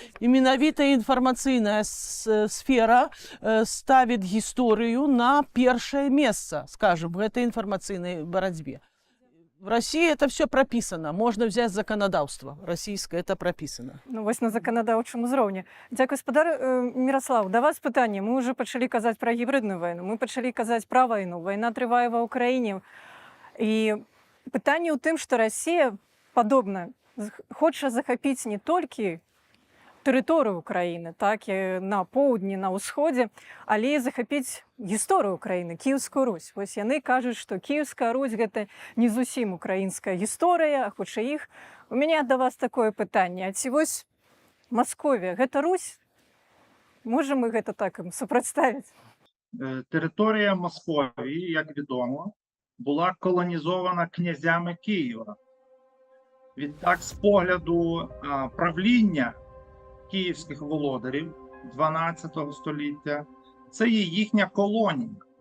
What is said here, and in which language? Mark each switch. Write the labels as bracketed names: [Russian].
[Belarusian] І менавіта інфармацыйная сфера ставіць гісторыю на першае месца, скажем, [Russian] в этой информационной борьбе. В России это все прописано. Можно взять законодавство российское, это прописано. [Belarusian] Ну, вось на законодаўчым узроўні. Дзякуй, спадар Міраслав. Да вас пытанне. Мы уже пачалі казаць пра гібридную войну, мы пачалі казаць пра вайну. Вайна трывае ва Ўкраіне. І пытанне ў тым, што Расія, падобна, хоча захапіць не толькі тэрыторыю Украіны, так і на поўдні, на ўсходзе, але і захапіць гісторыю Украіны, Кіеўскую Русь. Вось яны кажуць, што Кіеўская Русь гэта не зусім украінская гісторыя, а хутчэй іх. У мяне да вас такое пытанне: а ці вось Масковія гэта Русь? Можам мы гэта так ім супрацьставіць? [Ukrainian] Територія Московії, як відомо, була колонізована князями Києва. Відтак, з погляду правління київських володарів 12 століття, це є їхня колонія.